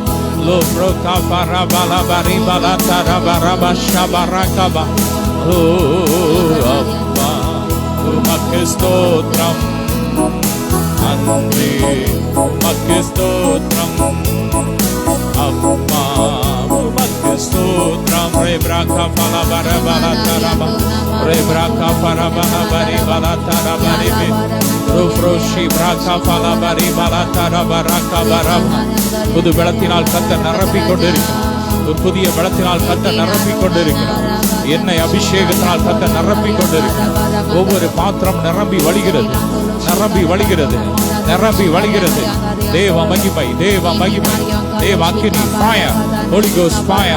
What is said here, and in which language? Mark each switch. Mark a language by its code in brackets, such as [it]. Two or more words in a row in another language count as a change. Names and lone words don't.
[ta] லோப்ரோ காபரா பலா பரி பலா தரபரபா ஷபரகா. ஓ அப்பா உமக்கு ஸ்தோத்திரம் அன்பே, உமக்கு ஸ்தோத்திரம் அப்பா. உமக்கு ஸ்தோத்திரம் Rebraka pala bara bala taraba. Rebraka para bala bari bala taraba ribi. Rufroshi braka pala bari bala taraba raka baraba. புது பலத்தினால் கர்த்தர் நிரப்பிக் கொண்டிருக்கிறார். ஒரு புதிய பலத்தினால் கர்த்தர் நிரப்பிக் கொண்டிருக்கிறார். எண்ணெய் அபிஷேகத்தினால் கர்த்தர் நிரப்பிக் கொண்டிருக்கிறார். ஒவ்வொரு பாத்திரம் நிரம்பி வழிகிறது, நிரம்பி வழிகிறது, நிரம்பி வழிகிறது. தேவ மகிமை, தேவ மகிமை, தேவ அக்கினி, [en] fire, Holy Ghost fire.